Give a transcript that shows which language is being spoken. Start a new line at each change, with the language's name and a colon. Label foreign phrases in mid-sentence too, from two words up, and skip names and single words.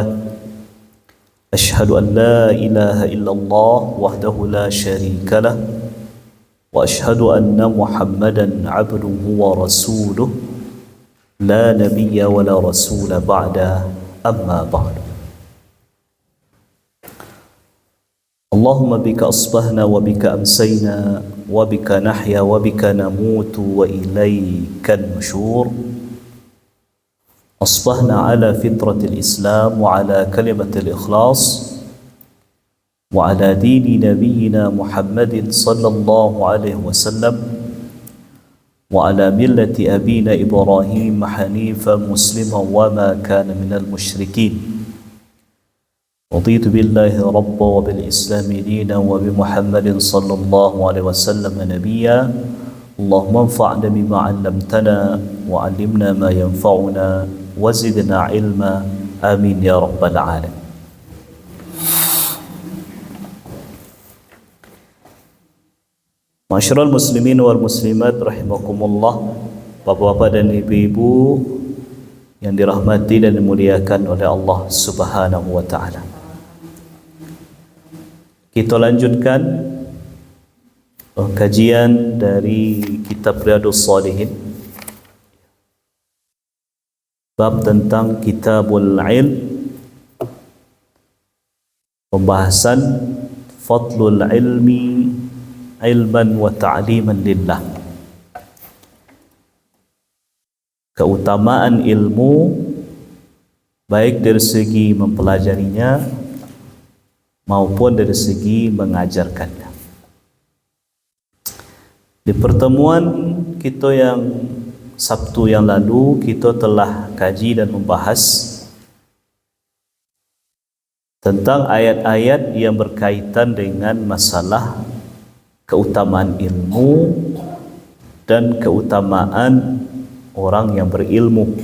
Arabic: أشهد أن لا إله إلا الله وحده لا شريك له، وأشهد أن محمدا عبده ورسوله، لا نبي ولا رسول بعد، أما بعد. اللهم بك أصبحنا وبك أمسينا وبك نحيا وبك نموت وإليك النشور. أصبحنا على فطرة الإسلام وعلى كلمة الإخلاص وعلى دين نبينا محمد صلى الله عليه وسلم وعلى ملة أبينا إبراهيم حنيفا مسلما وما كان من المشركين. رضيت بالله ربا وبالإسلام دينا وبمحمد صلى الله عليه وسلم نبيا. اللهم انفعنا بما علمتنا وعلمنا ما ينفعنا وزدنا علما. آمين يا رب العالمين. معاشر المسلمين والمسلمات رحمكم الله,
Indonesian: bapak-bapak dan ibu-ibu yang dirahmati dan dimuliakan oleh
Arabic: الله سبحانه وتعالى.
Indonesian: Kita lanjutkan kajian dari kitab Riyadhus Shalihin, bab tentang Kitabul Ilm, pembahasan
Arabic: فضل العلم تعلما وتعليما لله,
Indonesian: keutamaan ilmu baik dari segi mempelajarinya maupun dari segi mengajarkannya. Di pertemuan kita yang Sabtu yang lalu, kita telah kaji dan membahas tentang ayat-ayat yang berkaitan dengan masalah keutamaan ilmu dan keutamaan orang yang berilmu.